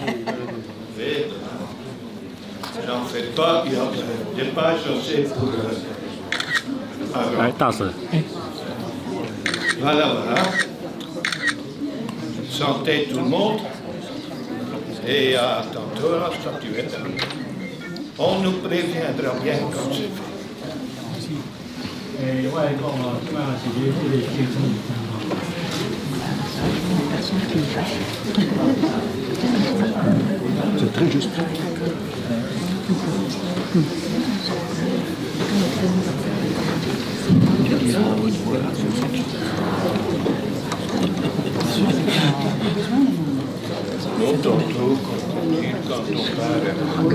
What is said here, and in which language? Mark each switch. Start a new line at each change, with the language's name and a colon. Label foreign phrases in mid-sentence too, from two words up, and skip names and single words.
French: J'en fais pas, il y a des pages assez pour... Voilà, voilà. Santé tout le monde. Et à tantôt la statuette. On nous préviendra bien quand c'est fait.
Cantonese: 我係講話，今晚自己都嚟輕鬆。
French: C'est très juste. Non, tantôt, quand on parle.